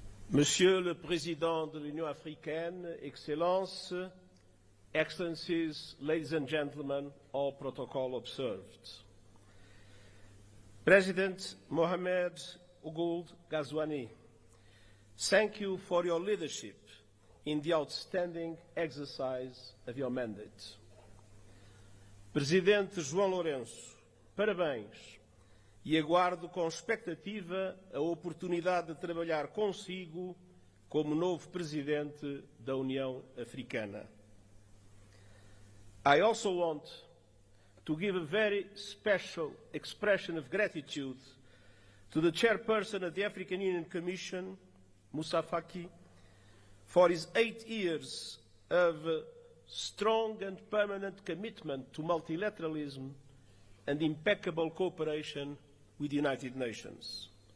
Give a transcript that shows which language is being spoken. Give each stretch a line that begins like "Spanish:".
French: Monsieur le Président de l'Union africaine, Excellences,
English: Excellencies, ladies and gentlemen, all protocol observed. President Mohamed Ould Ghazouani, thank you for your leadership in the outstanding exercise of your mandate. Presidente João Lourenço,
Portuguese: parabéns e aguardo com expectativa a oportunidade de trabalhar consigo como novo presidente da União Africana.
English: I also want to give a very special expression of gratitude to the chairperson of the African Union Commission, Moussa Faki, for his 8 years of strong and permanent commitment to multilateralism and impeccable cooperation with the United Nations.